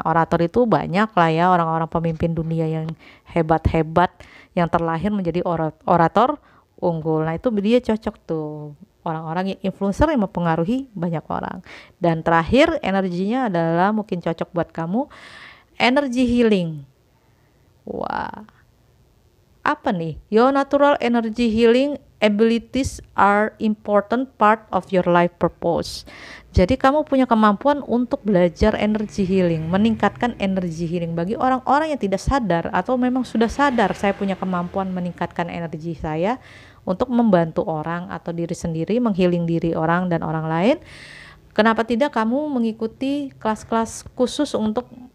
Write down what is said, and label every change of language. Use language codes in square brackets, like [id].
[id] Nah, orator itu banyak lah ya, orang-orang pemimpin dunia yang hebat-hebat yang terlahir menjadi orator unggul. Nah, itu dia cocok tuh, orang-orang yang influencer yang mempengaruhi banyak orang. Dan terakhir energinya adalah mungkin cocok buat kamu, energy healing. Wah, apa nih? [en] Your natural energy healing abilities are important part of your life purpose. [id] Jadi kamu punya kemampuan untuk belajar energy healing, meningkatkan energy healing. Bagi orang-orang yang tidak sadar atau memang sudah sadar, saya punya kemampuan meningkatkan energi saya untuk membantu orang atau diri sendiri, menghealing diri orang dan orang lain. Kenapa tidak kamu mengikuti kelas-kelas khusus untuk